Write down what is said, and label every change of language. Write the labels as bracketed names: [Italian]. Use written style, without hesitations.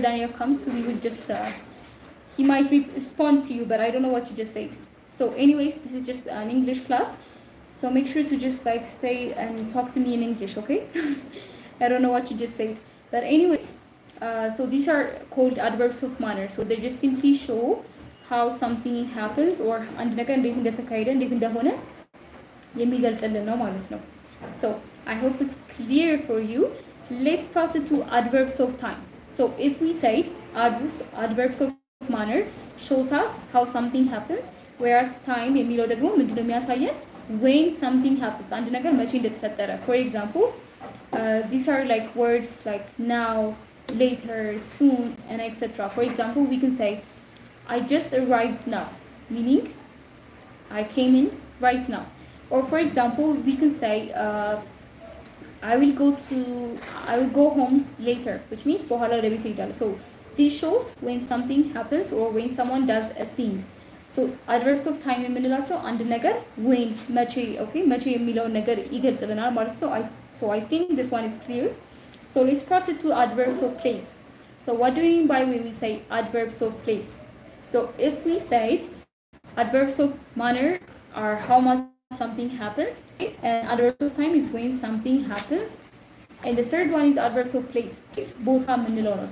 [English] Daniel comes, we will just he might respond to you, but I don't know what you just said. So anyways, this is just an English class, so make sure to just like stay and talk to me in English, okay? I don't know what you just said, but anyways, so these are called adverbs of manner. So they just simply show how something happens, or [Amharic] አንድ ነገር እንዴት እንደተካሄደ እንዴት እንደሆነ የሚገልጽልን ነው ማለት ነው. [English] So I hope it's clear for you. Let's proceed to adverbs of time. So if we said adverbs of manner shows us how something happens, whereas time [Amharic] የሚለው ደግሞ ምንድነው የሚያሳየን [English] when something happens, [Amharic] አንድ ነገር መቼ እንደተፈጠረ. [English] For example, these are like words like now, later, soon, and etc. For example, we can say I just arrived now, meaning I came in right now. Or for example, we can say I will go home later, which means [Amharic] በኋላ ወደ ቤት እሄዳለሁ. [English] So this shows when something happens or when someone does a thing. So adverbs of time [Amharic] የምንላቸው አንድ ነገር when መቼ, okay, መቼ የሚለውን ነገር ይገልጽልናል ማለት ነው. [English] So I think this one is clear. So let's proceed to adverbs of place. So what do we mean by when we say adverbs of place? So if we said adverbs of manner are how much something happens, and adverbs of time is when something happens, and the third one is adverbs of place. [Amharic] ቦታ የምንለው ነው.